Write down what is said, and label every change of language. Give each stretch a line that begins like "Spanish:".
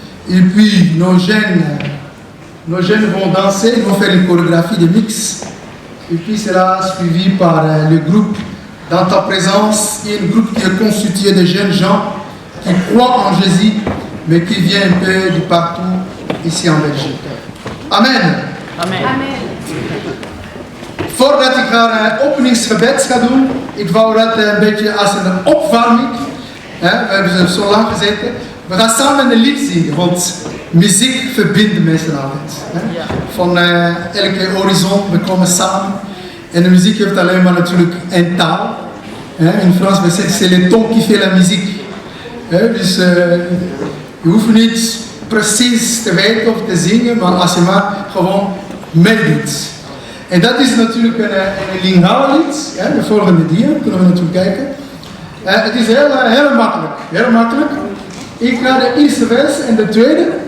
French: Et puis nos jeunes vont danser, ils vont faire une chorégraphie de mix. Et puis cela suivi par le groupe Dans ta présence, et un groupe qui est constitué de jeunes gens qui croient en Jésus, mais qui viennent un peu de partout ici en Belgique. Amen. Amen. Amen.
Dutch: Voordat ik haar openingsgebed ga doen, ik wou dat een beetje als een opwarming. We hebben zo lang gezeten. We gaan samen een lied zingen, want muziek verbindt mensen altijd. Ja. Van elke horizon, we komen samen. En de muziek heeft alleen maar natuurlijk een taal. In Frans, we zeggen,
French: c'est le ton qui fait la musique.
Dutch: Dus je hoeft niet precies te weten of te zingen, maar als je maar gewoon meedoet. En dat is natuurlijk een Lingala-lied. De volgende dia, kunnen we natuurlijk kijken. Het is heel makkelijk. Heel makkelijk. Ik ga de eerste vers en de tweede.